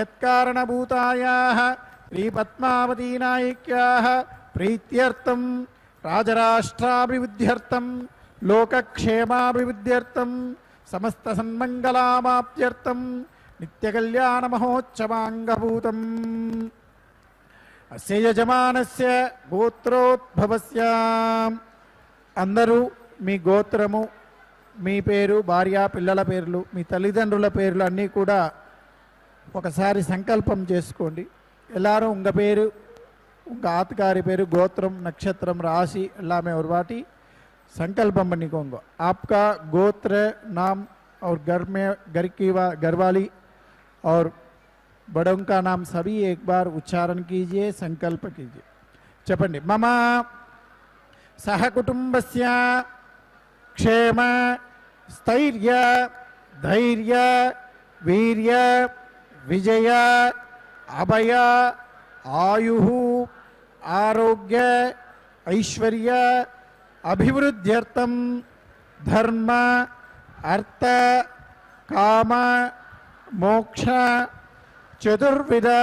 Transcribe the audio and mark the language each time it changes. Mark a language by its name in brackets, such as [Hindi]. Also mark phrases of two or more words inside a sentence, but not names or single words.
[Sanskrit] जगत्कारणभूतायाः श्री पद्मावती नायिक्याः प्रीत्यर्थं राजराष्ट्राभिवृद्ध्यर्थं लोकक्षेमाभिवृद्ध्यर्थं समस्तसन्मङ्गलामाप्त्यर्थं नित्यकल्याणमहोत्सवाङ्गभूतम् అస్య యజమానస్య గోత్రోద్భవస్య. [Telugu] అందరూ మీ గోత్రము, మీ పేరు, భార్య పిల్లల పేర్లు, మీ తల్లిదండ్రుల పేర్లు అన్నీ కూడా ఒకసారి సంకల్పం చేసుకోండి. [Tamil] எல்லாரும் உங்கள் பேர், உங்கள் ஆத்துக்காரி பேர், கோத்திரம், நட்சத்திரம், ராசி எல்லாமே ஒரு வாட்டி संकल्पम பண்ணிக்கோங்க. [Hindi] आपका गोत्र नाम और घर की घरवाली और बड़ों का नाम सभी एक बार उच्चारण कीजिए, संकल्प कीजिए. [Telugu] చెప్పండి. [Sanskrit] मम सहकुटुम्बस्य क्षेम स्थैर्य धैर्य वीर्य विजय अभय आयुः आरोग्य ऐश्वर्य अभिवृद्ध्यर्थं धर्म अर्थ काम मोक्ष चतुर्विध